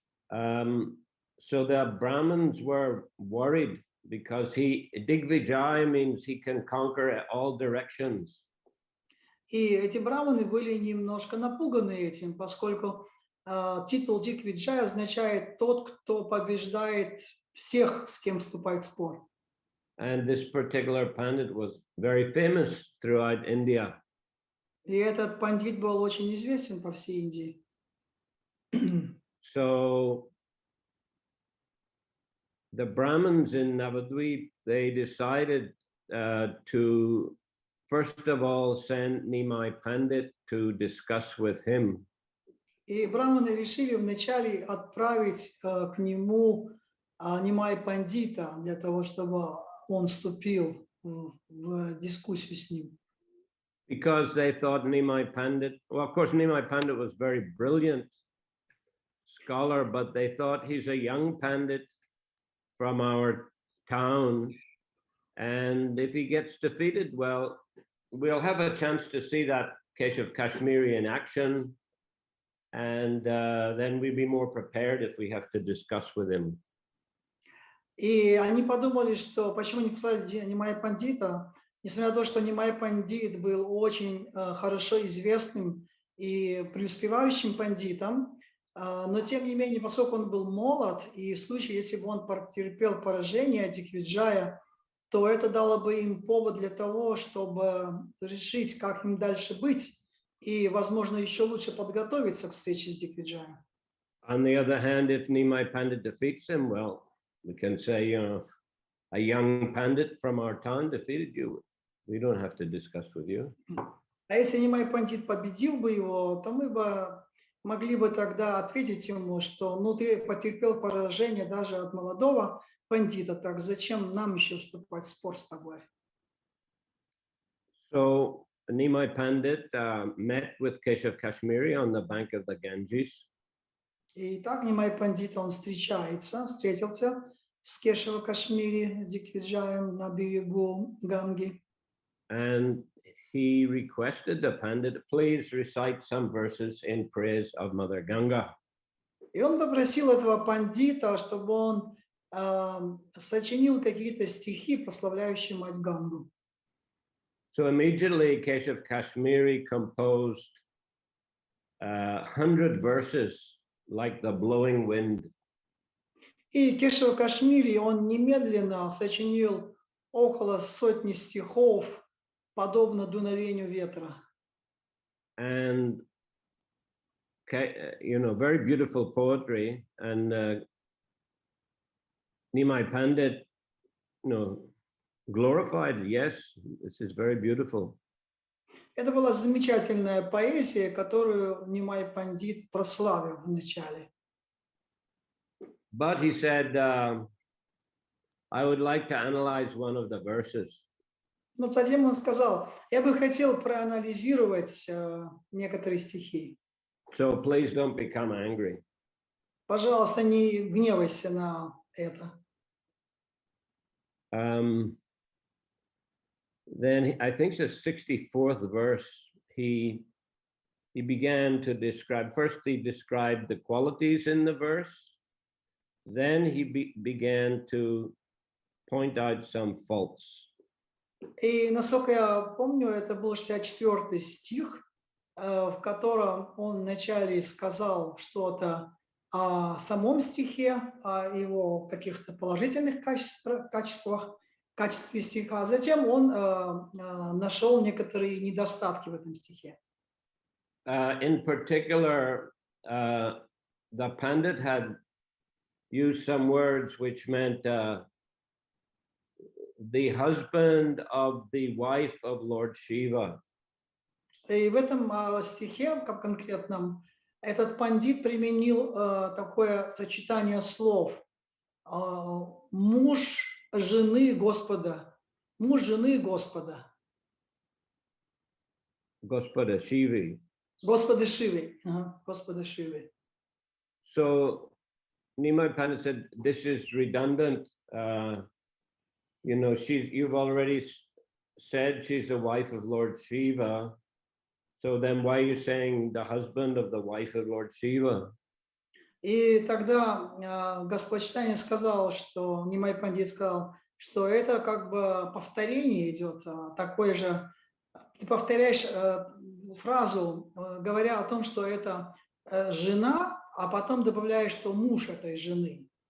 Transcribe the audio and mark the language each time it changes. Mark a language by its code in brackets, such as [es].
[en] So the Brahmins were worried because Digvijay means he can conquer all directions. [ru] И эти браманы были немножко напуганы этим, поскольку титул Дигвиджай означает тот, кто побеждает всех, с кем вступает в спор. [en] And this particular pandit was very famous throughout India. [ru] И этот пандит был очень известен по всей Индии. [en] So the Brahmins in Navadvip, they decided to first of all send Nimai Pandit to discuss with him. [ru] И браманы решили вначале отправить к нему Нимай Пандита для того, чтобы он вступил в дискуссию с ним. [en] Because they thought Nimai Pandit, well, of course, Nimai Pandit was very brilliant scholar, but they thought he's a young Pandit from our town. And if he gets defeated, well, we'll have a chance to see that Keshav Kashmiri in action. And then we'd be more prepared if we have to discuss with him. [ru] И они подумали, что почему не послали Нимай Пандита, несмотря на то, что Нимай Пандит был очень хорошо известным и преуспевающим пандитом, но тем не менее, поскольку он был молод, и в случае, если бы он потерпел поражение от Дигвиджая, то это дало бы им повод для того, чтобы решить, как им дальше быть, и, возможно, еще лучше подготовиться к встрече с Дигвиджаем. [en] On the other hand, if Nimai Pandit defeats him, well, we can say, you know, a young Pandit from our town defeated you. We don't have to discuss with you. [ru] А если Нимай Пандит победил бы его, то мы бы могли бы тогда ответить ему, что ну ты потерпел поражение даже от молодого пандита, так зачем нам еще вступать в спор с тобой? [en] So Nimai Pandit met with Keshav Kashmiri on the bank of the Ganges. [ru] И так Нимай Пандит, он встретился с Кешава Кашмири, с Дигвиджаем на берегу Ганги. [en] And he requested the Pandit, please recite some verses in praise of Mother Ganga. [ru] И он попросил этого пандита, чтобы он сочинил какие-то стихи, прославляющие мать Гангу. [en] So immediately Keshav Kashmiri composed 100 verses like the blowing wind. [ru] И Кешава Кашмири, он немедленно сочинил около сотни стихов, подобно дуновению ветра. [en] And you know, very beautiful poetry. And Nimai Pandit, you know, glorified, yes, this is very beautiful. [ru] Это была замечательная поэзия, которую Нимай Пандит прославил вначале. [en] But he said, I would like to analyze one of the verses. [ru] Но затем он сказал, я бы хотел проанализировать некоторые стихи. [en] So please don't become angry. [ru] Пожалуйста, не гневайся на это. [en] Then I think the 64th verse, he began to describe, first he described the qualities in the verse, then he began to point out some faults. [ru] И, насколько я помню, это был 64-й стих, в котором он вначале сказал что-то о самом стихе, о его каких-то положительных качестве стиха, а затем он нашел некоторые недостатки в этом стихе. [en] In particular, the Pandit had used some words which meant the husband of the wife of Lord Shiva. [ru] И в этом стихе, как конкретном, этот пандит применил такое сочетание слов: муж жены Господа, муж жены Господа. Gospoda Shivi. Господа Шивы. Господа Шивы. [en] So Nimai Pandit said, this is redundant. You know, you've already said she's the wife of Lord Shiva. So then why are you saying the husband of the wife of Lord Shiva? [ru] И тогда Господь Чайтанья сказал, что Нимай Пандит сказал, что это как бы повторение идет, такое же. Ты повторяешь фразу, говоря о том, что это жена, а потом добавляешь, что муж этой жены.